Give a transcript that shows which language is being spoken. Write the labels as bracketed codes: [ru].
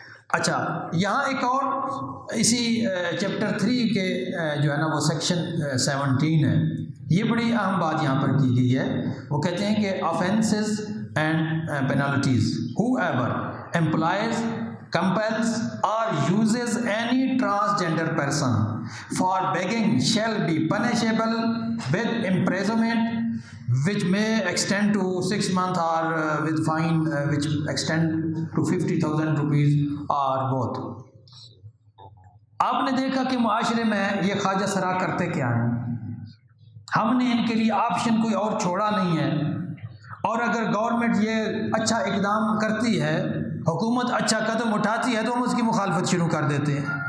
[ur] اچھا، یہاں ایک اور اسی چیپٹر 3 کے جو ہے نا وہ سیکشن 17 ہے، یہ بڑی اہم بات یہاں پر کی گئی ہے۔ وہ کہتے ہیں کہ [en] offenses and penalties whoever employs compels or uses any transgender person for begging shall be punishable with imprisonment which may extend to 6 months or with fine which extend to 50,000 rupees or both. [ur] آپ نے دیکھا کہ معاشرے میں یہ خواجہ سرا کرتے کیا ہیں. ہم نے ان کے لیے آپشن کوئی اور چھوڑا نہیں ہے، اور اگر گورنمنٹ یہ اچھا اقدام کرتی ہے، حکومت اچھا قدم اٹھاتی ہے، تو ہم اس کی مخالفت شروع کر دیتے ہیں.